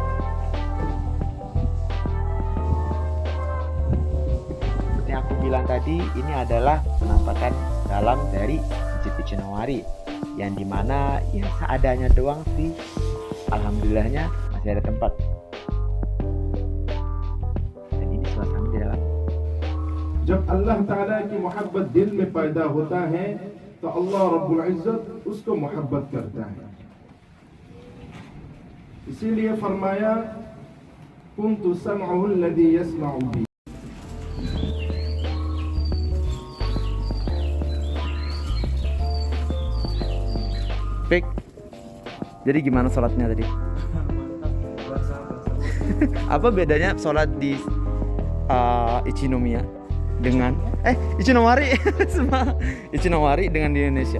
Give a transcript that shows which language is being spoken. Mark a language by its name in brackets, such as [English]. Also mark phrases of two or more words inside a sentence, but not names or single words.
[Indonesian] Seperti yang aku bilang tadi, ini adalah penampakan dalam dari Masjid Ichinowari, yang dimana ya seadanya doang sih, alhamdulillahnya masih ada tempat. Dan ini suasana di dalam. [Urdu] جب اللہ تعالیٰ کی محبت دل میں پیدا ہوتا ہے تو اللہ رب العزت اس کو محبت کرتا ہے. اسی لیے فرمایا [Arabic] كنت سمعه الذي يسمع به. [Indonesian] Pik, jadi gimana sholatnya tadi? Apa bedanya sholat di Ichinomiya dengan Ichinowari sama Ichinowari dengan di Indonesia?